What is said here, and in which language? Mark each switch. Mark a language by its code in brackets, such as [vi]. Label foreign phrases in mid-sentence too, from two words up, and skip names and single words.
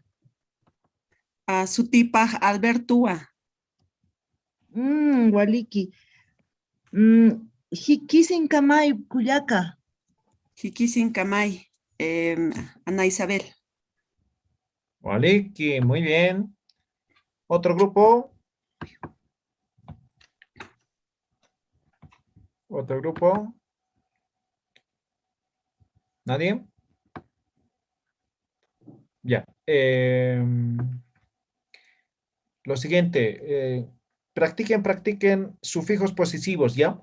[ay] Sutipaj Albertua. Waliki. Jikisin Kamay Cuyaca. Jikisin Kamay, Ana Isabel. Waliki, [es] muy bien. ¿Otro grupo? ¿Otro grupo? ¿Nadie? Ya. Lo siguiente, practiquen sufijos posesivos, ¿ya?